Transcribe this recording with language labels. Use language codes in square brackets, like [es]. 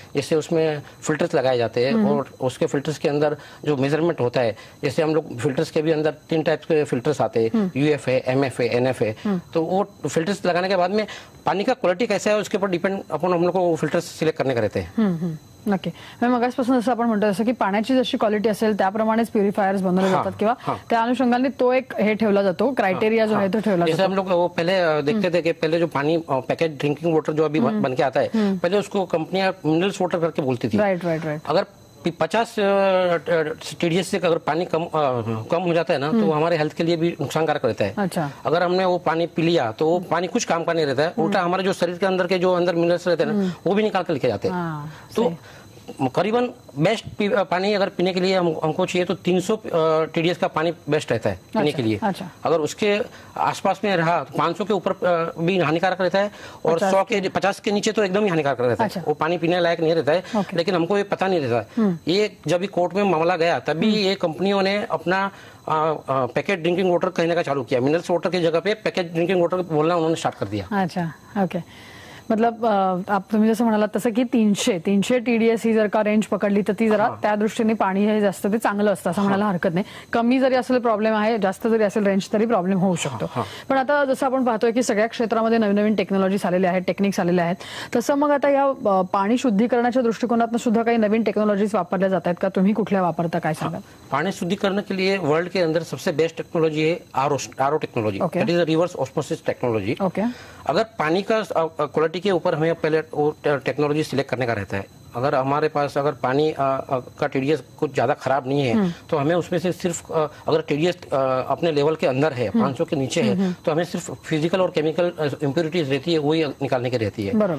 [hi] जैसे उसमें फिल्टर्स लगाए जाते हैं और उसके फिल्टर्स के अंदर जो मेजरमेंट होता है, जैसे हम लोग फिल्टर्स के भी अंदर 3 टाइप्स के फिल्टर्स आते हैं, UF है, MF है, NF है. तो वो फिल्टर्स लगाने के बाद में पानी का क्वालिटी कैसा है उसके ऊपर डिपेंड अपन हम लोग को फिल्टर्स सिलेक्ट करने का रहते हैं. [mr] नक्की. मगासपासून जसं आपण म्हणतो जसं की पाण्याची जशी क्वालिटी असेल त्याप्रमाणेच प्युरिफायर्स बनवले जातात किंवा त्या अनुषंगाने तो एक हे ठेवला जातो, क्रायटेरिया जो है तो ठेवला जातो. [hi] जैसे हम लोग वो पहले देखते थे कि पहले जो पानी पैकेज ड्रिंकिंग वाटर जो अभी बन के आता है, पहले उसको कंपनियां मिनरल्स वाटर करके बोलती थी. [en] Right. [hi] अगर 50 TDS से अगर पानी कम हो जाता है ना तो हमारे हेल्थ के लिए भी नुकसानकारक रहता है. अच्छा. अगर हमने वो पानी पी लिया तो वो पानी कुछ काम का नहीं रहता है, उल्टा हमारे जो शरीर के अंदर के जो अंदर मिनरल्स रहते हैं ना वो भी निकाल कर लेके जाते हैं. तो करीबन बेस्ट पानी अगर पीने के लिए हमको चाहिए तो 300 TDS का पानी बेस्ट रहता है पीने के लिए. अगर उसके आसपास में रहा तो 500 के ऊपर भी हानिकारक रहता है और 100 के 50 के नीचे तो एकदम ही हानिकारक रहता है. वो पानी पीने लायक नहीं रहता है. लेकिन हमको ये पता नहीं रहता. ये जब भी कोर्ट में मामला गया तभी ये कंपनियों ने अपना पैकेट ड्रिंकिंग वाटर कहने का चालू किया. मिनरल्स वाटर की जगह पे पैकेट ड्रिंकिंग वाटर बोलना उन्होंने स्टार्ट कर दिया. अच्छा. ओके. [mr] मतलब तुम्ही जसं म्हणालात तसं की 300 TDS ही जर का रेंज पकडली तर ती जरा त्या दृष्टीने पाणी हे जास्त ते चांगलं असतं असं म्हणायला हरकत नाही. कमी जरी असेल प्रॉब्लेम आहे, जास्त जरी असेल रेंज तरी प्रॉब्लेम होऊ शकतो. पण आता जसं आपण पाहतोय की सगळ्या क्षेत्रामध्ये नवीन टेक्नॉलॉजीज आलेल्या आहेत, टेक्निक्स आलेले आहेत, तसं मग आता या पाणी शुद्धीकरणाच्या दृष्टिकोनातून सुद्धा काही नवीन टेक्नॉलॉजीज वापरल्या जात आहेत का? तुम्ही कुठल्या वापरता, काय सांगा? [hi] पानी शुद्धिकरण के लिए वर्ल्ड के अंदर सबसे बेस्ट टेक्नोलॉजी है RO technology. [en] That is reverse osmosis technology. [hi] अगर पानी का क्वालिटी के ऊपर हमें पहले वो टेक्नोलॉजी सिलेक्ट करने का रहता है. अगर हमारे पास अगर पानी का TDS कुछ ज्यादा खराब नहीं है तो हमें उसमें से सिर्फ अगर TDS अपने लेवल के अंदर है, 500 के नीचे है, तो हमें सिर्फ फिजिकल और केमिकल इम्प्योरिटीज रहती है वही निकालने की रहती है.